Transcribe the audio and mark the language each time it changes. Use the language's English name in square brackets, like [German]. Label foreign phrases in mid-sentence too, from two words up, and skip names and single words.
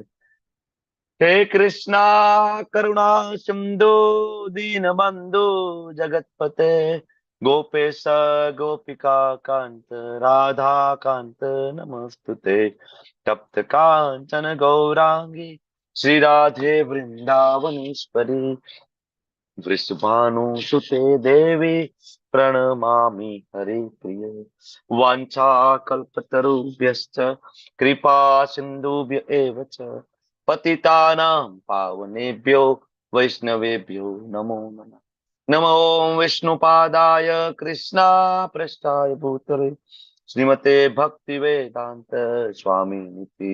[Sanskrit] हे कृष्णा करुणा सिंधु दीनबंधु जगतपते गोपेश गोपिका कांत राधा कांत नमस्तुते। तप्त कांचन गौरांगी श्री राधे वृंदावनेश्वरी વૃષભાનુસુતે દેવી પ્रणमामि हरिप्रिये वाञ्छाकल्पतरुभ्यश्च कृपा सिन्धुभ्य एव च पतितानां पावनेभ्यो वैष्णवेभ्यो नमो नमः। नमो विष्णुपादाय कृष्णा पृष्ठाय भूतले श्रीमते भक्ति वेदांत स्वामी निति